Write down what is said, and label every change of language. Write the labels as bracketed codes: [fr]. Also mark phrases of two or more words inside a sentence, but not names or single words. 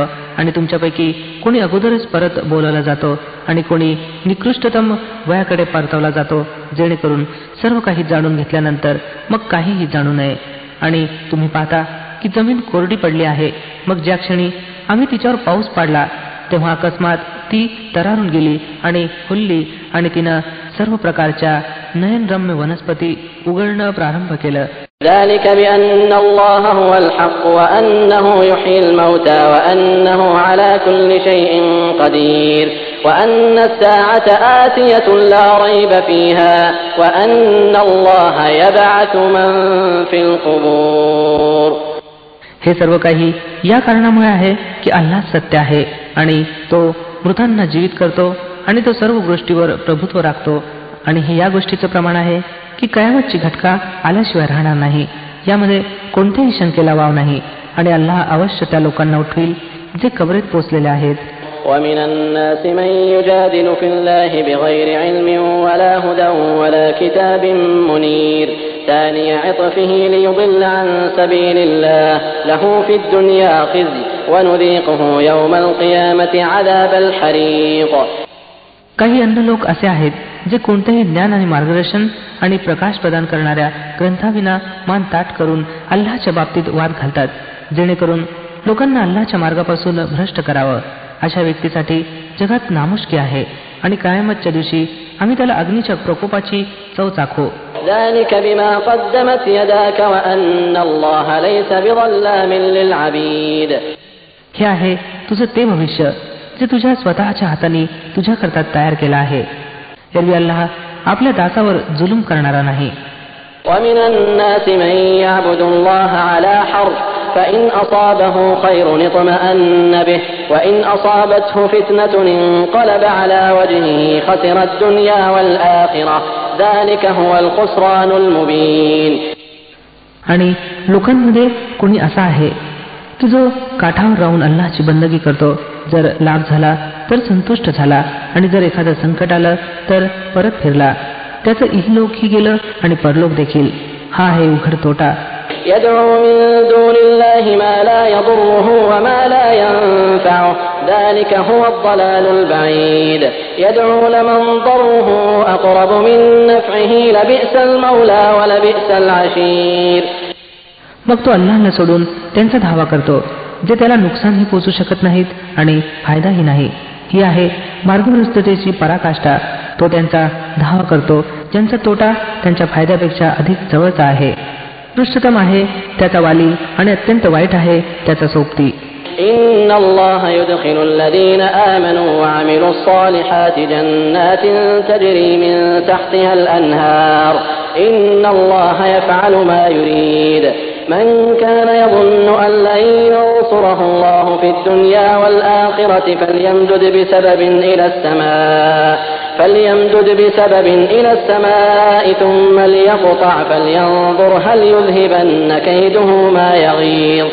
[mr] आणि तुमच्यापैकी कोणी अगोदरच परत बोलावला जातो आणि कोणी निकृष्टतम वयाकडे परतवला जातो, जेणेकरून सर्व काही जाणून घेतल्यानंतर मग काहीही जाणू नये. आणि तुम्ही पाहता की जमीन कोरडी पडली आहे, मग ज्या क्षणी आम्ही तिच्यावर पाऊस पाडला तेव्हा अकस्मात ती तरारून गेली आणि फुलली आणि तिनं सर्व प्रकारच्या नयनरम्य वनस्पती उगळणं प्रारंभ केलं. [ar] ذلك بأن الله هو الحق وأنه يحيي الموتى وأنه على كل شيء قدير وأن الساعة آتية لا ريب فيها وأن الله يبعث من في القبور. [mr] हे सर्व काही या कारणामुळे आहे की अल्लाह सत्य आहे आणि तो मृतांना जीवित करतो आणि तो सर्व गोष्टीवर प्रभुत्व राखतो. आणि हे या गोष्टीचं प्रमाण आहे की कयामतची घटका आल्याशिवाय राहणार नाही, यामध्ये कोणत्याही शंकेला वाव नाही. आणि अल्लाह अवश्य त्या लोकांना उठवील जे कबरेत पोचलेले आहेत. [ar] ومن الناس من يجادل في الله بغير علم ولا هدى ولا كتاب منير ثاني عطفه ليضل عن سبيل الله له في الدنيا خزي ونذيقه يوم القيامة عذاب الحريق. [mr] काही अन्य लोक असे आहेत जे कोणतेही ज्ञान आणि मार्गदर्शन आणि प्रकाश प्रदान करणाऱ्या ग्रंथाविना मान ताट करून अल्लाहच्या बाबतीत वाद घालतात, जेणेकरून लोकांना अल्लाहच्या मार्गापासून भ्रष्ट करावं. अशा व्यक्तीसाठी जगात नामुष्की आहे आणि कायमतच्या दिवशी आम्ही त्याला अग्नीच्या प्रकोपाची चव चाखू. [ar] ذلك بما قدمت يداك وأن الله ليس بظلام للعبيد. [mr] हे आहे तुझं ते भविष्य जे तुझ्या स्वतःच्या हाताने तुझ्याकरता तयार केलं आहे. एरवी अल्लाह आपल्या दासावर जुलूम करणारा नाही. [ar] ومن الناس من يعبد الله على حرف فإن أصابه خير اطمأن به وإن أصابته فتنة انقلب على وجهه خسر الدنيا والآخرة ذلك هو الخسران المبين. [mr] आणि लोकांमध्ये कोणी असा आहे की जो काठावर राहून अल्लाहची बंदगी करतो, जर लाभ झाला तर संतुष्ट झाला आणि जर एखादं संकट आलं तर परत फिरला. त्याचं इहलोकही गेलं आणि परलोक देखील. हा आहे उघड तोटा. [ar] يدعو من دون الله ما لا يضره وما لا ينفعه ذلك هو الضلال البعيد يدعو لمن ضره أقرب من نفعه لبئس المولى ولبئس العشير. [mr] मग तो अल्लाहला सोडून त्यांचा धावा करतो जे त्याला नुकसानही पोचू शकत नाहीत आणि फायदाही नाही. ही आहे मार्गभ्रष्टतेची पराकाष्ठा. तो त्यांचा धावा करतो ज्यांचा तोटा त्यांच्या फायद्यापेक्षा अधिक जवळचा आहे. पृष्ठतम आहे त्याचा वाली आणि अत्यंत वाईट आहे त्याचा सोबती. [ar] إن الله يدخل الذين آمنوا وعملوا الصالحات جنات تجري من تحتها الأنهار إن الله يفعل ما يريد من كان يظن أن لن ينصره الله في الدنيا والآخرة فليمدد بسبب إلى السماء ثم ليقطع فلينظر هل يذهبن كيده ما يغيظ.